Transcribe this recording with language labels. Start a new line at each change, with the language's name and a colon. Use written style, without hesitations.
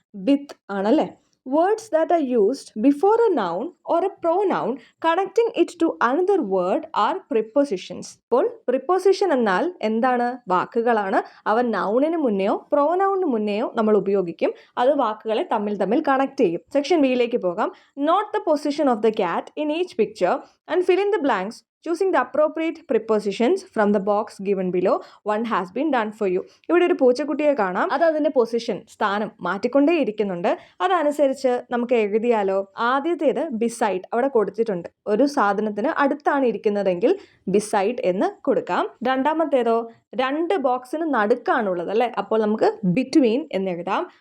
English: With ആണല്ലേ. Words that are used before a noun or a pronoun connecting it to another word are prepositions.
Malayalam: ഇപ്പോൾ preposition എന്നാൽ എന്താണ്? വാക്കുകളാണ്. അവ നൗണിന് മുന്നെയോ പ്രോനൗണിന് മുന്നെയോ നമ്മൾ ഉപയോഗിക്കും. അത് വാക്കുകളെ തമ്മിൽ തമ്മിൽ കണക്ട് ചെയ്യും. സെക്ഷൻ ബിയിലേക്ക് പോകാം.
English: Note the position of the cat in each picture and fill in the blanks choosing the appropriate prepositions from the box given below. One has been done for you.
Malayalam: ഇവിടെ ഒരു പൂച്ചക്കുട്ടിയെ കാണാം. അത് അതിൻ്റെ position, സ്ഥാനം മാറ്റിക്കൊണ്ടേ ഇരിക്കുന്നുണ്ട്. അതനുസരിച്ച് നമുക്ക് എഴുതിയാലോ. ആദ്യത്തേത് ബിസൈഡ് അവിടെ കൊടുത്തിട്ടുണ്ട്. ഒരു സാധനത്തിന് അടുത്താണ് ഇരിക്കുന്നതെങ്കിൽ ബിസൈഡ് എന്ന് കൊടുക്കാം. രണ്ടാമത്തേതോ രണ്ട് ബോക്സിന് നടുക്കാണുള്ളത് അല്ലേ, അപ്പോൾ നമുക്ക് ബിറ്റ്വീൻ എന്നെഴുതാം.